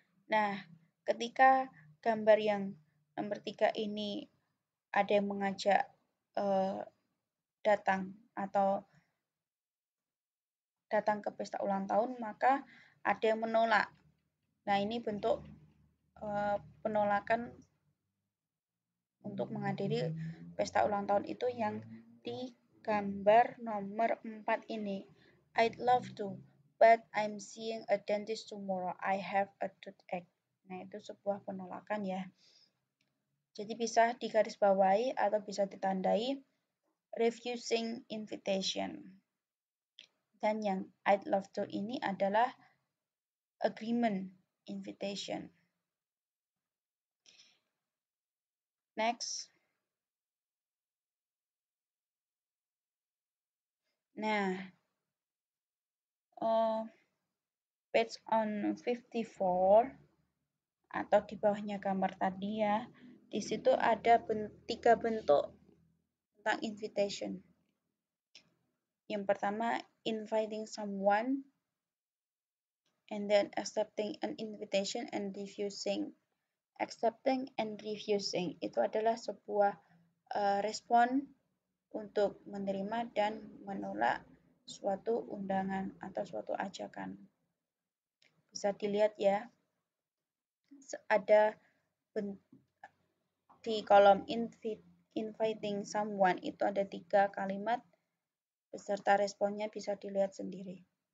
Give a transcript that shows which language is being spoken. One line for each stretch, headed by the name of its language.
Indonesian: Nah, ketika gambar yang nomor 3 ini ada yang mengajak datang atau datang ke pesta ulang tahun, maka ada yang menolak. Nah, ini bentuk penolakan untuk menghadiri pesta ulang tahun itu yang di gambar nomor 4 ini.
English: I'd love to, but I'm seeing a dentist tomorrow. I have a toothache.
Indonesian: Nah, itu sebuah penolakan ya. Jadi bisa digarisbawahi atau bisa ditandai
English: refusing invitation.
Indonesian: Dan yang
English: I'd love to
Indonesian: ini adalah
English: agreement invitation. Next.
Indonesian: Nah,
English: page on 54
Indonesian: atau di bawahnya gambar tadi ya, di situ ada 3 bentuk tentang invitation. Yang pertama,
English: inviting someone, and then accepting an invitation and refusing. Accepting and refusing
Indonesian: itu adalah sebuah respon untuk menerima dan menolak suatu undangan atau suatu ajakan. Bisa dilihat ya, ada di kolom
English: inviting someone
Indonesian: itu ada 3 kalimat beserta responnya, bisa dilihat sendiri.